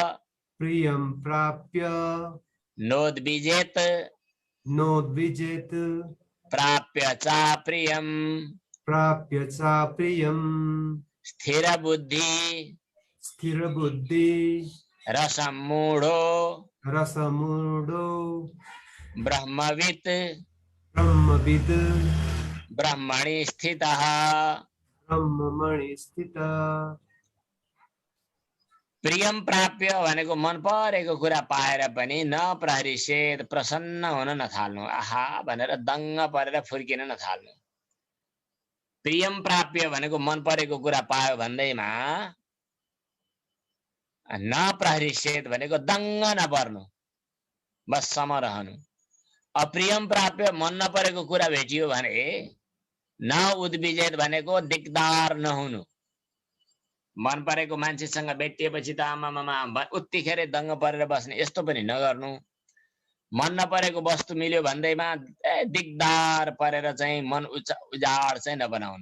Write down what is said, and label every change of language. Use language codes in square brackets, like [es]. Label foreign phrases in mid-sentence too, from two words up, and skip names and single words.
[sa] नोद्विजेत प्राप्य चा प्रियं स्थिर बुद्धि रसम्मूढो ब्रह्मविद ब्रह्मणि स्थितः। प्रियम प्राप्य [ne] भनेको मन परेको कुरा पाएर पनि [sa] न प्रहृष्येत [ne] प्रसन्न हुन नथाल्नु, आहा भनेर दङ्ग परेर फुर्किन नथाल्नु। [sa] प्रियम प्राप्य [ne] भनेको मन परेको कुरा पायो भन्दैमा [sa] न प्रहृष्येत [ne] भनेको दङ्ग नपर्नु, बस सम रहनु। [sa] अप्रियम प्राप्य [ne] मन नपरेको कुरा भेटियो भने [sa] न उद्विजेत [ne] भनेको दिगदार नहुनु। मन परेको मान्छेसँग भेटिएपछि त आमामामा उत्तिखेरै दङ्ग परेर बस्ने, यस्तो पनि नगर्नु। मन नपरेको वस्तु मिल्यो भन्दैमा दिगदार परेर चाहिँ मन उजाड चाहिँ नबनाउनु।